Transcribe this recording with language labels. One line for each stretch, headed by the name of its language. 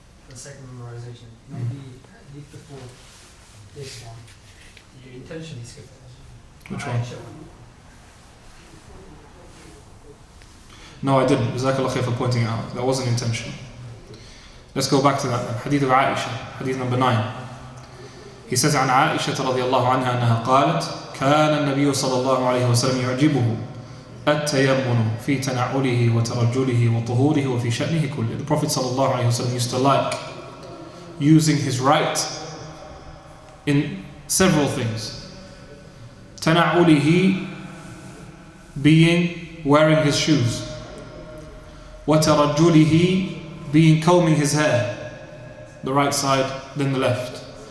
English: The second memorization. Maybe leave before this one. You intentionally skip it. Which one? No, I didn't. Jazakallah khair for pointing it out. That wasn't intentional. Let's go back to that then. Hadith of Aisha, hadith number 9. He says
Arabic: عن عائشة رضي الله عنها أنها قالت كان النبي صلى الله عليه وسلم يعجبه التيمم في تنعله وترجله وطهوره وفي شأنه كله.
English: The Prophet
Arabic: صلى الله عليه وسلم
English: used to like using his right in several things. تنعله being wearing his shoes. وترجله being combing his hair, the right side, then the left.